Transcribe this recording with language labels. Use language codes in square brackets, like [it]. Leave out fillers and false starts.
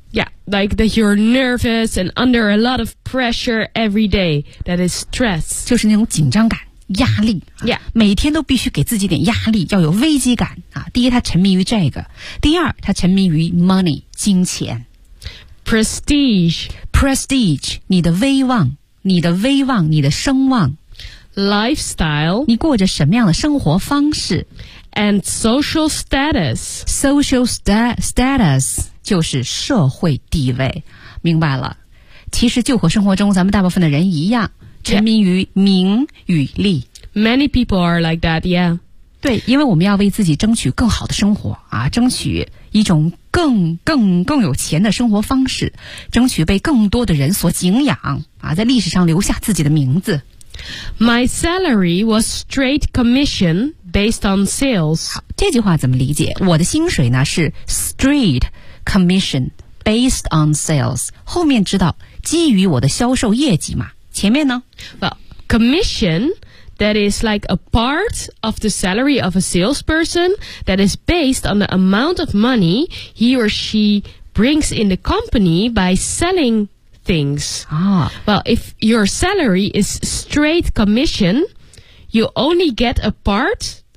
[en] Yeah, like that you're nervous and under a lot of pressure every day. That is stress. [zh] 就是那种紧张感，压力。 [en] Yeah. [zh] 每天都必须给自己点压力，要有危机感。啊，第一，他沉迷于这个。第二，他沉迷于 money, 金钱。 [en] Prestige. [zh] Prestige, 你的威望，你的威望，你的声望。 [en] Lifestyle. [zh] 你过着什么样的生活方式。 [en] And social status. [zh] Social status. 就是社会地位，明白了。其实就和生活中咱们大部分的人一样，沉迷于名与利。 [en] Many people are like that, yeah. [zh] 对，因为我们要为自己争取更好的生活啊，争取一种更有钱的生活方式，争取被更多的人所敬仰啊，在历史上留下自己的名字。 [en] My salary was straight commission based on sales. [zh] 好，这句话怎么理解？我的薪水呢是 straight. [en] Commission based on sales. [zh] 后面知道基于我的销售业绩嘛？前面呢 [en] ？Well, commission that is like a part of the salary of a salesperson that is based on the amount of money he or she brings in the company by selling things. Well, if your salary is straight commission, you only get a part.